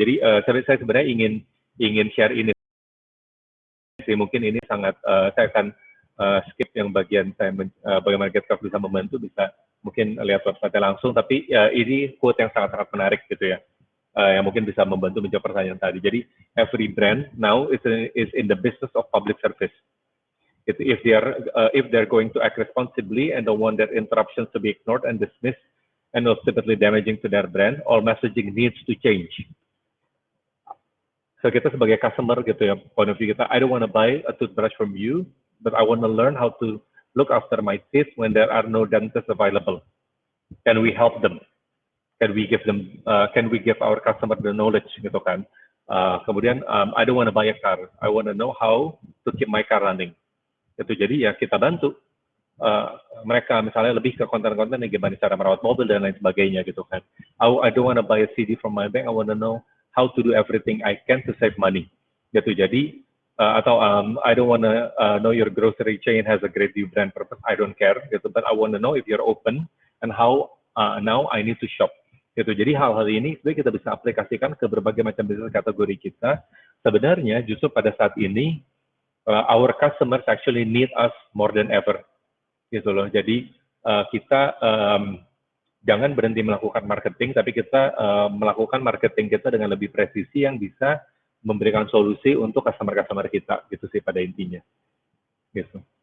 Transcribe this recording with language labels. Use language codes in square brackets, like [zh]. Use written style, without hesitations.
[id] Jadi saya sebenarnya ingin share ini sih, mungkin ini sangat saya akan skip yang bagian saya bagaimana GetCraft bisa membantu, bisa mungkin lihat website langsung, tapi ini quote yang sangat-sangat menarik gitu ya, yang mungkin bisa membantu menjawab pertanyaan tadi. [en] Jadi every brand now is in the business of public service. If they're going to act responsibly and don't want their interruptions to be ignored and dismissed and ultimately damaging to their brand, all messaging needs to change. So [id] kita sebagai customer gitu ya, [en] point of view kita, I don't want to buy a toothbrush from you, but I want to learn how to look after my teeth when there are no dentists available. Can we help them? Can we give them? Can we give our customer the knowledge [id] gitu kan? [en] Kemudian I don't want to buy a car, I want to know how to keep my car running. [id] Itu jadi ya kita bantu mereka, misalnya lebih ke konten-konten yang gimana cara merawat mobil dan lain sebagainya gitu kan. [en] I don't want to buy a CD from my bank, I want to know how to do everything I can to save money gitu. Jadi atau I don't want to know your grocery chain has a great new brand purpose, I don't care gitu, but I want to know if you're open and how now I need to shop gitu. [id] Jadi hal-hal ini sebenarnya kita bisa aplikasikan ke berbagai macam bisnis kategori kita. Sebenarnya justru pada saat ini [en] our customers actually need us more than ever gitu loh. [id] Jadi kita jangan berhenti melakukan marketing, tapi kita melakukan marketing kita dengan lebih presisi yang bisa memberikan solusi untuk customer-customer kita gitu sih pada intinya gitu.